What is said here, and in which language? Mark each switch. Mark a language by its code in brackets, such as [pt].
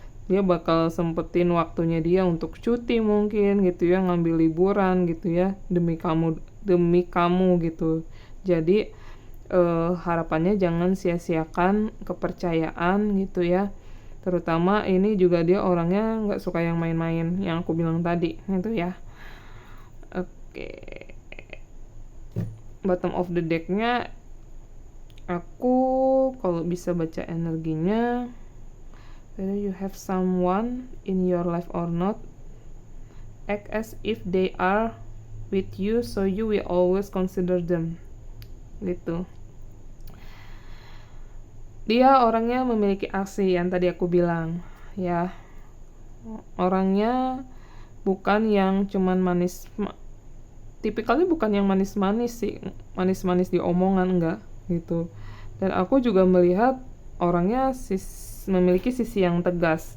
[id] Dia bakal sempetin waktunya dia untuk cuti mungkin gitu ya, ngambil liburan gitu ya, demi kamu gitu. Jadi harapannya jangan sia-siakan kepercayaan gitu ya. Terutama ini juga dia orangnya nggak suka yang main-main, yang aku bilang tadi gitu ya. [en] Oke, bottom of the deck-nya [id] aku kalau bisa baca energinya, [en] whether you have someone in your life or not, act as if they are with you, so you will always consider them gitu. [id] Dia orangnya memiliki aksi yang tadi aku bilang ya. Orangnya bukan yang cuman tipikalnya bukan yang manis-manis sih, manis-manis di omongan, enggak gitu. Dan aku juga melihat orangnya memiliki sisi yang tegas.